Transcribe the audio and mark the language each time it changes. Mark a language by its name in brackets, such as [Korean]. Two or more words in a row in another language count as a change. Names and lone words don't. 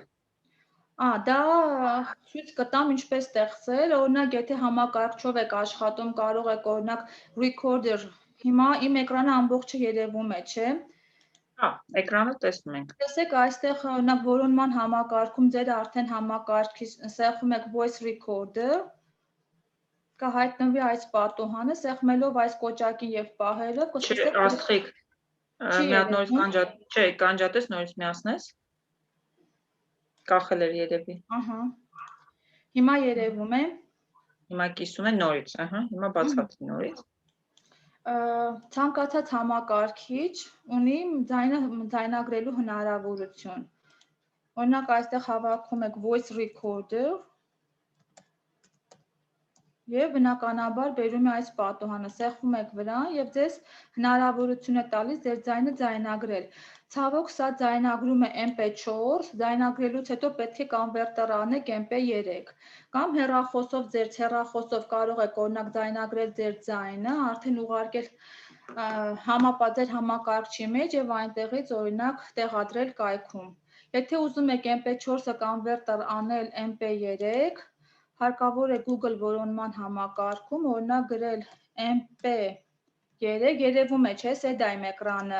[Armenian] Դա ցույց կտամ ինչպես ստեղծել, օրինակ եթե համակարգչով եք աշխատում, կարող եք օրինակ recorder, հիմա իմ էկրանը ամբողջը երևում է, չէ՞։ Հա, էկրանը տեսնում ենք։ Տեսեք, այստեղ օրինակ որոնման համակարգում ձեր արդեն համակարգից սեղմում եք [English] voice recorder, [Armenian] կհայտնվի այս պատուհանը, սեղմելով այս կոճակին եւ պահելով կսկսեք Աստղիկ, մի հատ նորից կանջատես, նորից միացնես։ Կախել էր երևի։ Ահա։ Հիմա երևում է։ Հիմա կիսում է նորից, հիմա բացատրի նորից։ Ցանկացած համակարգիչ ունի ձայնագրելու հնարավորություն։ Օրինակ այստեղ հավաքում եք [English] voice recorder [Armenian] եւ բնականաբար բերում է այս պատուհանը, սեղմում եք վրան եւ ձեզ հնարավորություն է տալիս ձեր ձայնը ձայնագրել։ Ցավոք, սա ձայնագրում է MP4, ձայնագրելուց հետո պետք է կոնվերտեր անեք MP3 կամ հեռախոսով ձեր հեռախոսով կարող եք օրինակ ձայնագրել ձեր ձայնը, արդեն ուղարկել համապատասխան համակարգչի մեջ եւ այնտեղից օրինակ տեղադրել կայքում։ Եթե ուզում եք MP4-ը կոնվերտեր անել MP3, հարկավոր է Google որոնման համակարգում օրինակ գրել MP3, երևում է, չէ՞, սեդա իմ էկրանը։